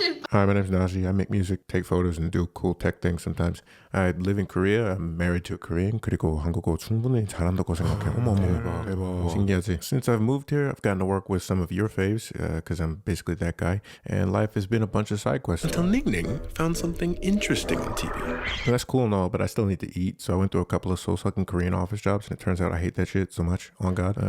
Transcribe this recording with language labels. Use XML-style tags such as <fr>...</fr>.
<en>Hi, my name's Naji. I make music, take photos, and do cool tech things sometimes. I live in Korea. I'm married to a Korean.</en> <ko>그리고 한국어 충분히 잘한다고 생각해. 어머, 대박. 신기하지?</ko> <en>Since I've moved here, I've gotten to work with some of your faves, because I'm basically that guy. And life has been a bunch of side quests. Until Ning Ning found something interesting on TV. Well, that's cool and all, but I still need to eat. So I went through a couple of soul-sucking Korean office jobs, and it turns out I hate that shit so much. On God.</en>